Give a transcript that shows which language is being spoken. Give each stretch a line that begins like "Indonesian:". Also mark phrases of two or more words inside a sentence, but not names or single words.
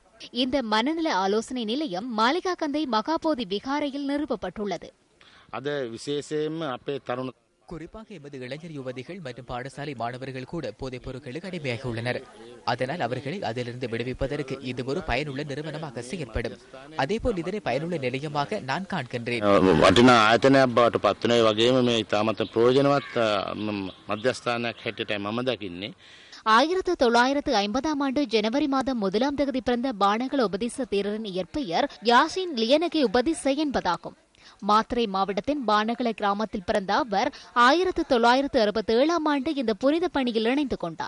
Tamil: இந்த மனநல ஆலோசனை நிலையம் மாளிகாகந்தை மகாபோதி விகாரையில் நிறுவப்பட்டுள்ளது. குறிப்பாக எமது இளைஞர் யுவதிகள் மற்றும் பாடசாலை மாணவர்கள் கூட போதைப் பொருட்களுக்கு அடிமையாக உள்ளனர். அதனால் அவர்களை அதிலிருந்து விடுவிப்பதற்கு இது ஒரு பயனுள்ள நிறுவனமாக செயற்படும். அதேபோல் இதனை பயனுள்ள நிலையமாக நான் காண்கின்றேன்.
Sinhala: වටිනා ආයතනයක් බවට පත් වෙනවා. ඒ වගේම මේ ඉතාමත් ප්‍රයෝජනවත් මධ්‍යස්ථානයක් හැටියටයි මම දකින්නේ.
Tamil: 1950ஆம் ஆண்டு ஜனவரி மாதம் 1ஆம் தேதி பிறந்த பானகல உபதேச தேரரின் இயற்பெயர் யாசின் லியனகே உபதேச என்பதாகும். மாத்தறை மாவட்டத்தின் பானகல கிராமத்தில் பிறந்த அவர் 1967ஆம் ஆண்டு இந்த புனித பணியில் இணைந்து கொண்டார்.